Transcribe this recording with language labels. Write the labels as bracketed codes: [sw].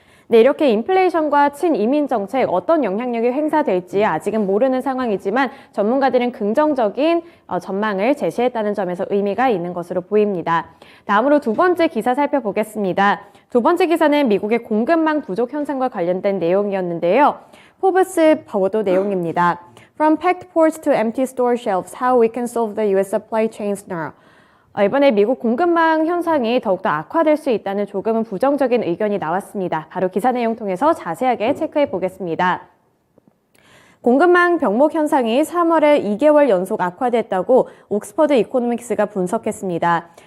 [ko] 네, 이렇게 인플레이션과 친이민 정책 어떤 영향력이 행사될지 아직은 모르는 상황이지만 전문가들은 긍정적인 전망을 제시했다는 점에서 의미가 있는 것으로 보입니다. 다음으로 두 번째 기사 살펴보겠습니다. 두 번째 기사는 미국의 공급망 부족 현상과 관련된 내용이었는데요. 포브스 보도 내용입니다. [en] From packed ports to empty store shelves, how we can solve the U.S. supply chain snarl. [ko] 이번에 미국 공급망 현상이 더욱더 악화될 수 있다는 조금은 부정적인 의견이 나왔습니다. 바로 기사 내용 통해서 자세하게 체크해 보겠습니다. 공급망 병목 현상이 3월에 2개월 연속 악화됐다고 옥스퍼드 이코노믹스가 분석했습니다.